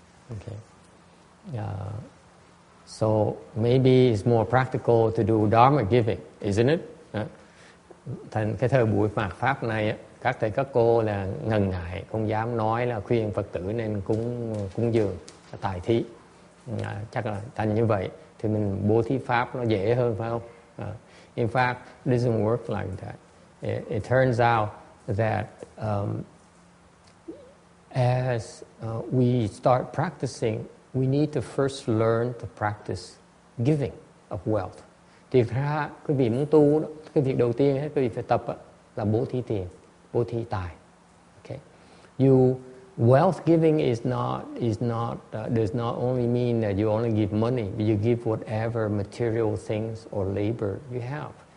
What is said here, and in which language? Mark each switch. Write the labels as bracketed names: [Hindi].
[English] Okay. So maybe it's more practical to do Dharma giving, isn't it? [Vietnamese] Thành cái thời buổi mạt Pháp này á, các thầy các cô là ngần ngại, không dám nói là khuyên Phật tử nên cúng dường tài thí. Chắc là thành như vậy thì mình bố thí pháp nó dễ hơn, phải không? [English] In fact, it doesn't work like that. It turns out that as we start practicing, we need to first learn to practice giving of wealth. [Vietnamese] Thì ra quý vị muốn tu đó, cái việc đầu tiên hết quý vị phải tập là bố thí tiền, bố thí tài. [English] Okay. Wealth giving does not only mean that you only give money, but you give whatever material things or labor you have.